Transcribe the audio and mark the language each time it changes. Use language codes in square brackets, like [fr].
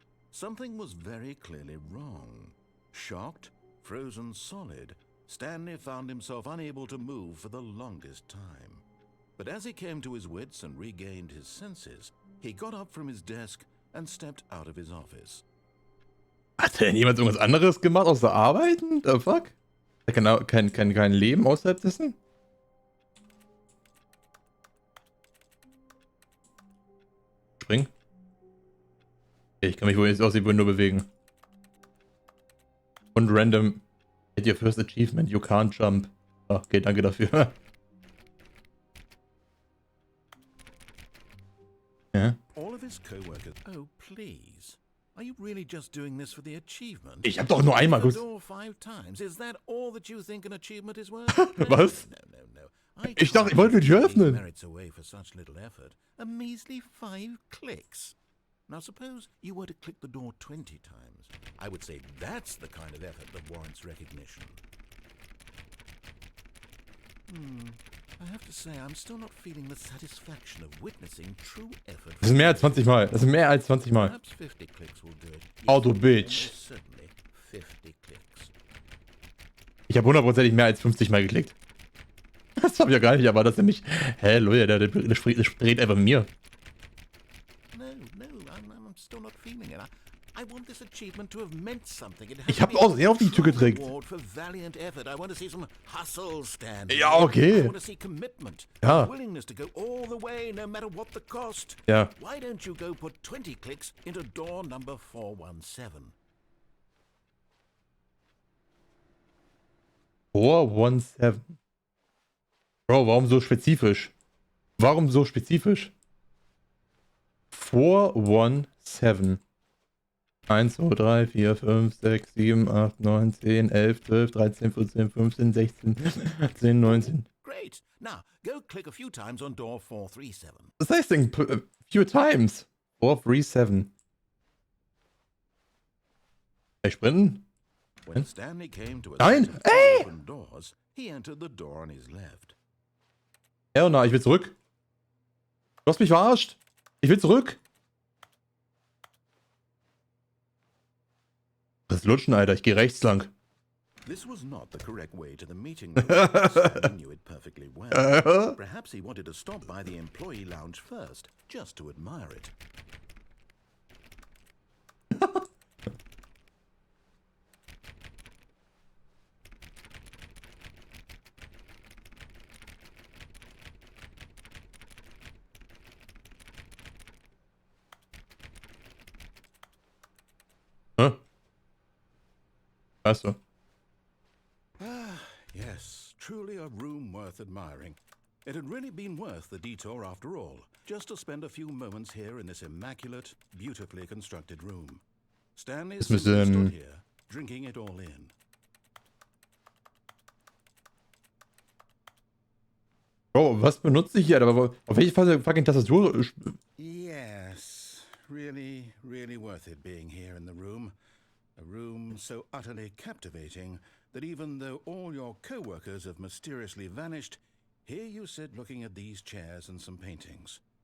[en] Something was very clearly wrong. Shocked, frozen solid, Stanley found himself unable to move for the longest time. But as he came to his wits and regained his senses, he got up from his desk and stepped out of his office. [de] Hat denn jemand irgendwas anderes gemacht außer arbeiten? [en] The fuck? [de] Er kann kein Leben außerhalb dessen? Spring. Okay, ich kann mich wohl jetzt aus dem Window bewegen. Und random. [en] Hit your first achievement, you can't jump. [de] Ah, okay, danke dafür. Ja. [en] All of his co-workers. Oh, please. Are you really just doing this for the achievement? [de] Ich hab doch nur einmal gut. [en] Is that all that you think an achievement is worth? [de] Was? [en] No. [de] Ich dachte, ich wollte die Tür öffnen. [en] Away for such little effort. A measly 5 clicks. Now suppose you were to click the door 20 times. I would say that's the kind of effort that warrants recognition. I have to say, I'm still not feeling the satisfaction of witnessing true effort. [de] Das sind mehr als 20 Mal. Das sind mehr als 20 Mal. [en] Perhaps 50 clicks will do it. [de] Oh, du Bitch. [en] Certainly 50 clicks. [de] Ich habe hundertprozentig mehr als 50 Mal geklickt. Das hab ich ja gar nicht erwartet, dass er mich... Hä, Leute, der dreht einfach mir. [en] No, I'm still not feeling it. I want this achievement to have meant something. [de] Ich habe auch sehr auf die Tür gedrückt. [en] For valiant effort. I want to see some hustle, Stanley. [de] Ja, okay. [en] I want to see commitment. [de] Ja. [en] Willingness to go all the way, no matter what the cost. [de] Ja. [en] Why don't you go put 20 clicks into door number 417? 417. [de] Bro, warum so spezifisch? Warum so spezifisch? 417. [en] 1, 2, 3, 4, 5, 6, 7, 8, 9, 10, 11, 12, 13, 14, 15, 16, 17, 19. Great. Now, go click a few times on door 437. [de] Was heißt denn few times? 437. Kann ich sprinten? [en] When Stanley came to a [de] Nein! [en] set of [de] Ey! [en] open doors, he entered the door on his left. [de] Ja, na, ich will zurück. Du hast mich verarscht. Ich will zurück. Das Lutschen, Alter. Ich gehe rechts lang. [en] This was not the correct way to the meeting room. Stanley knew it perfectly well. Perhaps he wanted to stop by the employee lounge first, just to admire it. [de] Weißt [en] Yes, truly a room worth admiring. It had really been worth the detour after all, just to spend a few moments here in this immaculate, beautifully constructed room. Stanley simply stood here, drinking it all in. [de] Bro, was benutze ich hier? Aber auf welche fucking Tastatur? [en] Yes, really, really worth it being here in the room. A room so utterly captivating that even though all your co-workers have mysteriously vanished, here you sit looking at these chairs and some paintings.